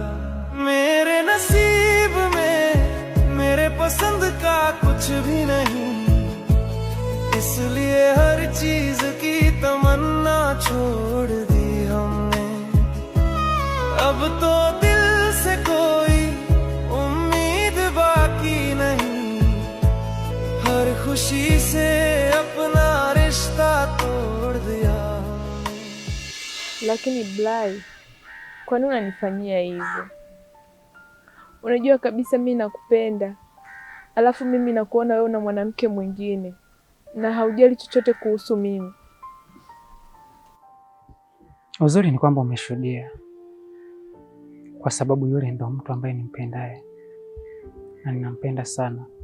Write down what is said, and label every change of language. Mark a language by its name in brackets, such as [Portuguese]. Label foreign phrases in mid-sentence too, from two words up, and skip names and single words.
[Hindi] मेरे नसीब में मेरे पसंद का कुछ भी नहीं, इसलिए हर चीज की तमन्ना छोड़ दी हमने। अब तो दिल से कोई उम्मीद बाकी नहीं, हर खुशी से अपना रिश्ता तोड़ दिया। [Swahili] Lakini Blay, kwa nini unanifanyia hivyo? Unajua kabisa mimi nakupenda, alafu mimi nakuona wewe na mwanamke mwingine na haujali chochote kuhusu mimi. Uzuri ni kwamba umeshuhudia, kwa sababu yule ndo mtu ambaye nimpendaye na ninampenda sana.